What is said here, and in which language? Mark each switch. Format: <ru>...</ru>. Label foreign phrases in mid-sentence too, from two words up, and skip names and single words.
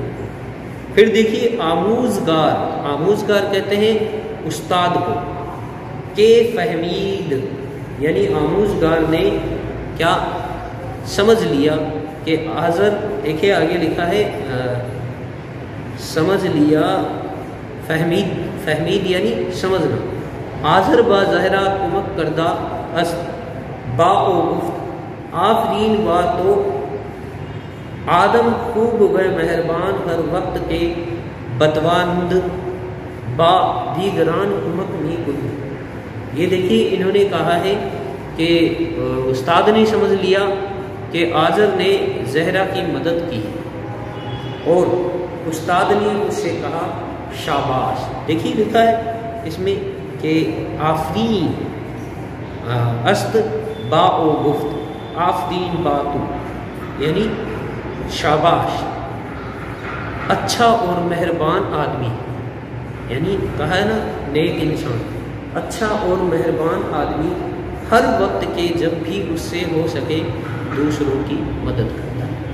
<ur>پھر دیکھیے آموزگار، آموزگار کہتے ہیں استاد کو، کہ فہمید یعنی آموزگار نے کیا سمجھ لیا کہ آزر، دیکھیے آگے لکھا ہے سمجھ لیا، فہمید، فہمید یعنی سمجھنا،</ur> <fa>آزر با زہرا کمک کردہ است با و گفت آفرین با تو آدم خوب و مہربان ہر وقت کے بتواند با دیگران کمک می کن۔</fa> <ur>یہ دیکھیے انہوں نے کہا ہے کہ استاد نے سمجھ لیا کہ آزر نے زہرا کی مدد کی اور استاد نے اس سے کہا شاباش۔ دیکھیے لکھا ہے اس میں کہ</ur> <fa>آفرین است با او گفت آفرین با تو،</fa> <ur>یعنی شاباش، اچھا اور مہربان آدمی، یعنی کہا ہے نا نیک انسان، اچھا اور مہربان آدمی ہر وقت کے جب بھی اس سے ہو سکے دوسروں کی مدد کرتا ہے۔</ur>